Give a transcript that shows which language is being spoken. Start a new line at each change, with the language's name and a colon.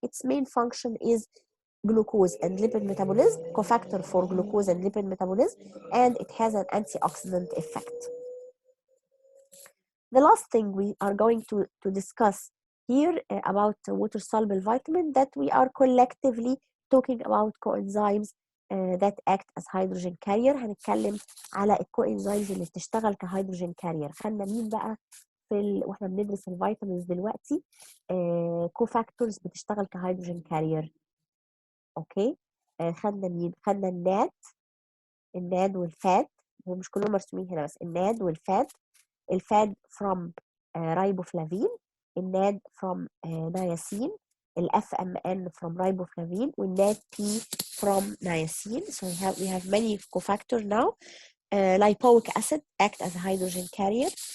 English: Its main function is glucose and lipid metabolism, cofactor for glucose and lipid metabolism, and it has an antioxidant effect. The last thing we are going to discuss here about water soluble vitamin, that we are collectively talking about coenzymes that act as hydrogen carrier.
Arabic: هنتكلم على الكوانزيمز اللي بتشتغل كهيدروجين كارير. خدنا مين بقى واحنا بندرس الفيتامينز دلوقتي؟ كوفاكتورز بتشتغل كهيدروجين كارير. اوكي، خدنا مين؟ خدنا الناد والفات، ومش كلهم مرسومين هنا بس الناد والفات.
English: الفاد from riboflavin, الناد from niacin, FMN from riboflavin, والناد P from niacin. So we have many cofactors now. Lipoic acid act as a hydrogen carrier.